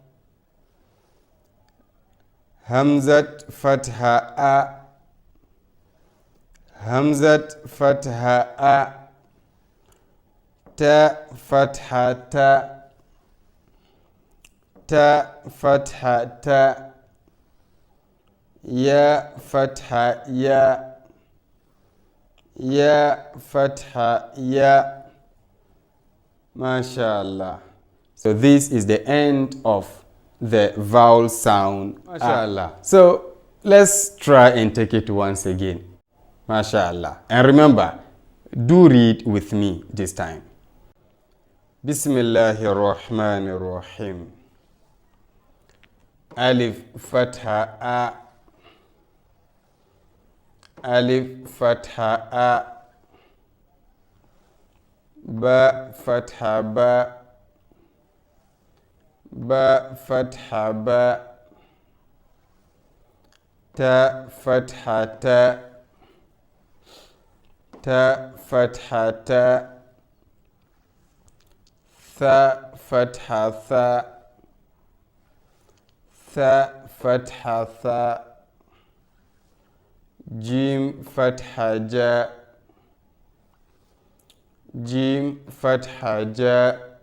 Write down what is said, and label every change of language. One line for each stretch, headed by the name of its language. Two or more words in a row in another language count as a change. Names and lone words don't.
Arabic: همزة فتحة أ همزة فتحة أ تاء فتحة تاء تاء فتحة تاء يا فتحة يا يا فتحة يا ما شاء الله.
English: So this is the end of the vowel sound.
Arabic: ما شاء الله.
English: So let's try and take it once again.
Arabic: ما شاء الله.
English: And remember, do read with me this time.
Arabic: بسم الله الرحمن الرحيم. ألف فتحة أَ. ألف فتحة أَ. باء فتحة بَ. باء فتحة بَ. تاء فتحة تَ. تاء فتحة تَ. ثاء فتحة ثَ. ثاء فتحة ثَ. جيم فتحة جَ. جيم فتحة جَ.